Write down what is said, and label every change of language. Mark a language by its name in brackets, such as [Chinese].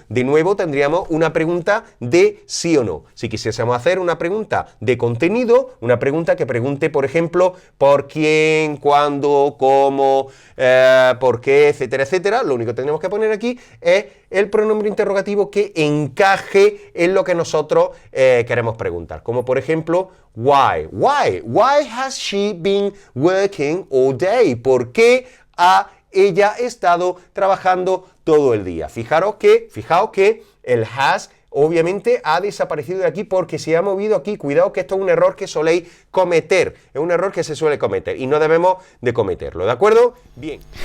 [Spanish] De nuevo tendríamos una pregunta de sí o no. Si quisiésemos hacer una pregunta de contenido, una pregunta que pregunte, por ejemplo, por quién, cuándo, cómo, por qué, etcétera, etcétera, lo único que tenemos que poner aquí es el pronombre interrogativo que encaje en lo que nosotros queremos preguntar. Como por ejemplo, why. [English] Why has she been working all day? [Spanish] ¿Por qué ha ella estado trabajando todo el día? Fijaos que el has obviamente ha desaparecido de aquí porque se ha movido aquí. Cuidado que esto es un error que soléis cometer. Es un error que se suele cometer y no debemos de cometerlo, ¿de acuerdo? Bien.